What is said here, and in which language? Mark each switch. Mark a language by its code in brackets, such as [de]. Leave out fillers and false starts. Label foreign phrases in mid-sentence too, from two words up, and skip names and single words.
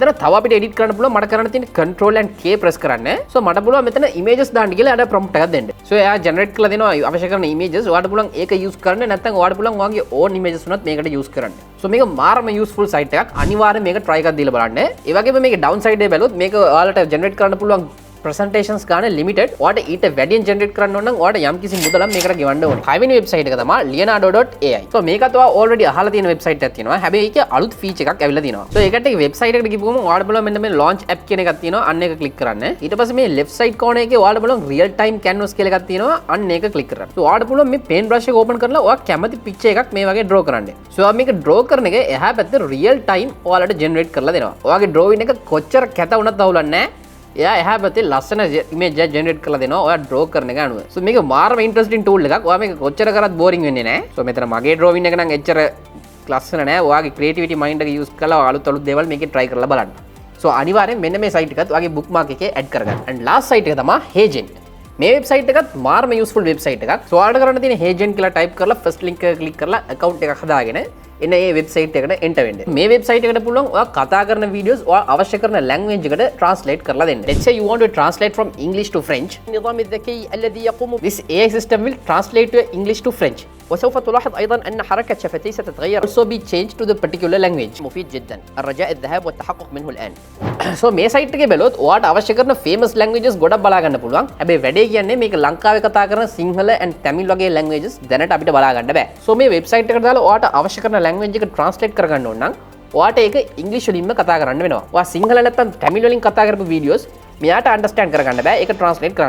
[si] එතන තව අපිට edit කරන්න පුළුවන්. මට කරන්න තියෙන්නේ [en] control and K press [si] කරන්න. so මට පුළුවන් මෙතන images දාන්න කියලා එයාට prompt එකක් දෙන්න. so එයා generate කරලා දෙනවා අවශ්‍ය කරන images. ඔයාලට පුළුවන් ඒක use කරන්න. නැත්නම් ඔයාලට පුළුවන් ඔයාගේ [en] own images [si] උනත් මේකට use කරන්න. so මේක මාරම [en] useful site [si] එකක්. අනිවාර්යයෙන් මේක try එකක් දීලා බලන්න. ඒ වගේම මේකේ downside එක බැලුවොත් මේක ඔයාලට generate කරන්න පුළුවන් presentations ගන්න limited. ඔයාලට ඊට වැඩියෙන් generate කරන්න ඕන නම් ඔයාලට යම්කිසි මුදලක් මේකට ගෙවන්න ඕනේ. පළවෙනි website එක තමයි leonardo.ai. so මේකත් ඔයා already අහලා තියෙන website එකක් තියෙනවා. හැබැයි ඒකේ අලුත් feature එකක් ඇවිල්ලා තියෙනවා. so ඒකට website එකට ගිහුවම ඔයාලට බලන්න මෙන්න මේ [en] launch app [si] කියන එකක් තියෙනවා. අන්න ඒක click කරන්න. ඊට පස්සේ මේ [en] left side corner [si] එකේ ඔයාලට බලන්න [en] real time canvas [si] කියලා එකක් තියෙනවා. අන්න ඒක click කරන්න. so ඔයාලට පුළුවන් මේ [en] paint brush [si] එක open කරලා ඔයා කැමති picture එකක් මේ වගේ draw කරන්න. so ඔයා මේක draw කරන එක එහා පැත්තේ [en] real time [si] ඔයාලට generate කරලා දෙනවා. ඔයාගේ drawing එක කොච්චර කැත වුණත් අවුලක් නැහැ. එයා එහා පැත්තේ ලස්සන image එක generate කරලා දෙනවා ඔයා draw කරන එක අනුව. so මේක මාරම [en] interesting tool [si] එකක්. ඔයා මේක කොච්චර කරත් boring වෙන්නේ නැහැ. so මෙතන මගේ drawing එක නම් එච්චර ලස්සන නැහැ. ඔයාගේ [en] creativity mind [si] එක use කරලා අලුත් දේවල් මේකේ try කරලා බලන්න. so අනිවාර්යෙන් මෙන්න මේ site එකත් ඔයාගේ bookmark එකේ add කරගන්න. [en] and last site [si] එක තමයි Heygen. මේ website එකත් මාරම [en] useful website [si] එකක්. so ඔයාලට කරන්න තියෙන්නේ Heygen කියලා type කරලා [en] first link [si] එක click කරලා account එකක් හදාගෙන එන්න මේ වෙබ්සයිට් එකට එන්ටර් වෙන්න. මේ වෙබ්සයිට් එකට පුළුවන් ඔයා කතා කරන වීඩියෝස් ඔයා අවශ්‍ය කරන ලැන්ග්වේජ් එකට translate කරලා දෙන්න. [en] Let's say you want to translate from English to French. [ar] النظام الذكي الذي يقوم [en] This AI system will translate to English to French. [ar] وسوف تلاحظ أيضا أن حركة شفتيه ستتغير. [en] Also be changed to the particular language. [ar] مفيد جدا. الرجاء الذهاب والتحقق منه الآن. [si] so මේ site එකේ බැලුවොත් ඔයාට අවශ්‍ය කරන [en] famous languages [si] ගොඩක් බලා ගන්න පුළුවන්. හැබැයි වැඩේ කියන්නේ මේක ලංකාවේ කතා කරන සිංහල [en] and tamil [si] වගේ languages දැනට අපිට බලා ගන්න බෑ. so මේ website එකට දාලා ඔයාට අවශ්‍ය කරන language එක translate කරගන්න ඕන නම් ඔයාට ඒක ඉංග්‍රීසි වලින්ම කතා කරන්න වෙනවා. ඔයා සිංහල නැත්නම් tamil වලින් කතා කරපු videos මෙයාට understand කරගන්න බෑ ඒක translate කරන්න.